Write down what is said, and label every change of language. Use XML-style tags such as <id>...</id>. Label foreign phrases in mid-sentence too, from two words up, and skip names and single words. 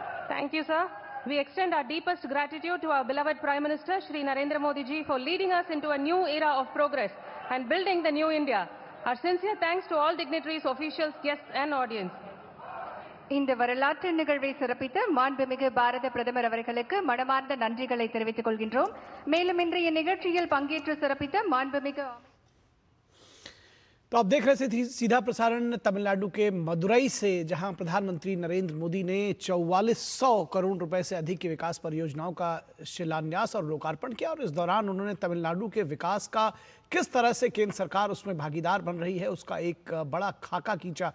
<en>Thank you, sir. We extend our deepest gratitude to our beloved Prime Minister, Shri Narendra Modi ji, for leading us into a new era of progress and building the new India. Our sincere thanks to all dignitaries, officials, guests and audience.</en> <ta>இந்த வரலாற்று நிகழ்வை சிறப்பித்த மாண்புமிகு பாரத பிரதமர் அவர்களுக்கு மனமார்ந்த நன்றிகளை தெரிவித்துக் கொள்கின்றோம். மேலும் இன்றைய நிகழ்ச்சியில் பங்கேற்று சிறப்பித்த மாண்புமிகு</ta> <hi>तो आप देख रहे थे सीधा प्रसारण तमिलनाडु के मदुरई से, जहां प्रधानमंत्री नरेंद्र मोदी ने 4400 करोड़ रुपए से अधिक की विकास परियोजनाओं का शिलान्यास और लोकार्पण किया। और इस दौरान उन्होंने तमिलनाडु के विकास का किस तरह से केंद्र सरकार उसमें भागीदार बन रही है उसका एक बड़ा खाका खींचा।</hi>